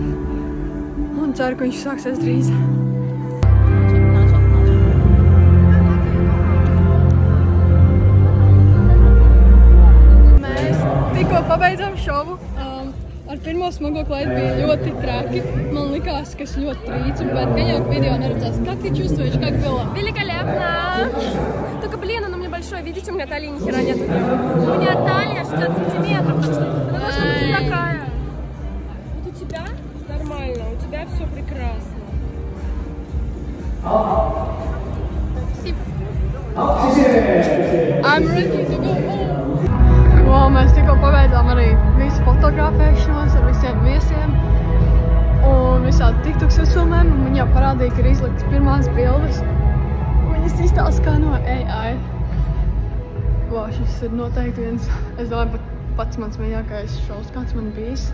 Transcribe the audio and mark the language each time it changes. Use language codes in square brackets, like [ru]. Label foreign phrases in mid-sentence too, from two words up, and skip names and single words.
[lv] Un ceru, ka viņš sāksies drīz. Mēs tikko pabeidzām šovu. Ar pirmo smago kleitu bija ļoti traki. Man likās, ka es ļoti trīcu, bet gaļāk video neredzās. [ru] Как ты чувствуешь, как было? Великолепно! Только, блин, оно у меня большое. Видите, у меня талии ни хера нет. У меня талия 60 сантиметров, так что потому что ты такая. Вот у тебя нормально, у тебя все прекрасно. [en] I'm ready to go home. [lv] Wow, mēs tikko pabeidzām arī visu fotografēšanos ar visiem viesiem un visādi TikToks uzfilmēm, un viņi jau parādīja, ka ir izliktas pirmās bildes. Viņas izstāsta kā no AI. Wow, šis ir noteikti viens, es domāju, pats mans mīļākais šovs, kāds man bijis.